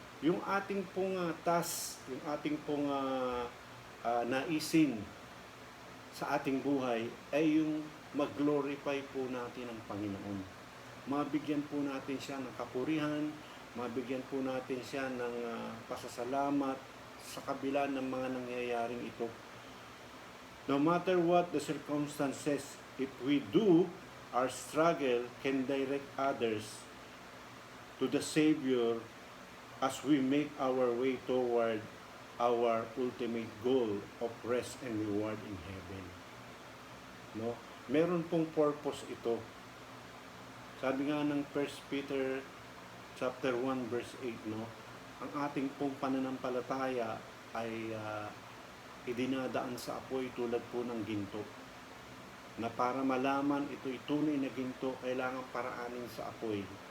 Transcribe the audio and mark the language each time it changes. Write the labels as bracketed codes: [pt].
[tl] Yung ating pong task, yung ating pong naisin sa ating buhay ay yung mag-glorify po natin ang Panginoon. Mabigyan po natin siya ng kapurihan, mabigyan po natin siya ng pasasalamat sa kabila ng mga nangyayaring ito. [en] No matter what the circumstances, if we do, our struggle can direct others to the Savior as we make our way toward our ultimate goal of rest and reward in heaven. [tl] No? Meron pong purpose ito. Sabi nga ng 1 Peter chapter 1 verse 8, no? Ang ating pong pananampalataya ay idinadaan sa apoy tulad po ng ginto. Na para malaman ito'y tunay na ginto, kailangan paraanin sa apoy.